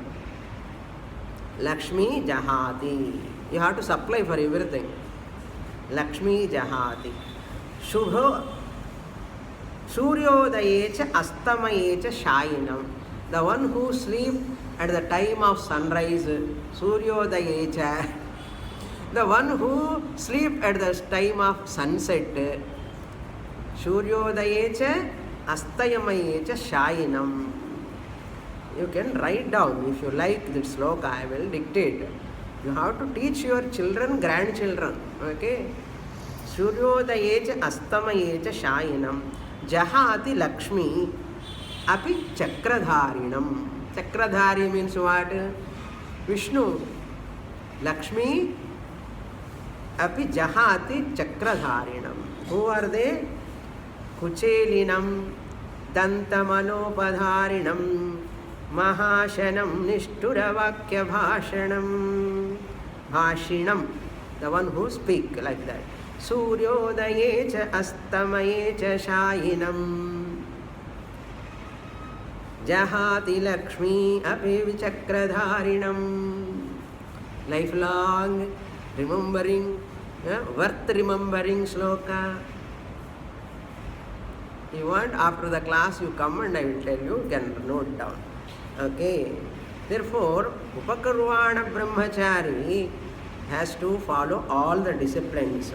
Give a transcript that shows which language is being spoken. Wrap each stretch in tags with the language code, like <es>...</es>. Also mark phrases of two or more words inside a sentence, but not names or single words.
<sa>Lakshmi Jahati.</sa> <en>You have to supply for everything.</en> <sa>Lakshmi Jahati. Shubho Suryodaye cha Astamaye cha Shayinam.</sa> <en>The one who sleeps at the time of sunrise.</en> <sa>Suryodaye cha.</sa> <en>The one who sleeps at the time of sunset.</en> <sa>Suryodaye cha Astayamaye cha Shayinam.</sa> <en>You can write down if you like this sloka, I will dictate. You have to teach your children, grandchildren. Okay?</en> <sa>Suryodaye cha Astamaye cha Shayinam. Jahati Lakshmi api Chakradharinam.</sa> <en>Chakradhari means what? Vishnu.</en> <sa>Lakshmi api Jahati Chakradharinam.</sa> <en>Who are they?</en> <sa>Kuchelinam Dantamalopadharinam Mahashanam Nishthura Vakya Bhashanam. Bhashinam,</sa> <en>the one who speak like that.</en> <sa>Suryodaye cha Astamaye cha Shayinam. Jahati Lakshmi api Vichakradharinam.</sa> <en>Lifelong remembering, worth remembering sloka. You want, after the class you come and I will tell you, you can note down. Okay. Therefore,</en> <sa>Upakarvana Brahmachari</sa> <en>has to follow all the disciplines.</en>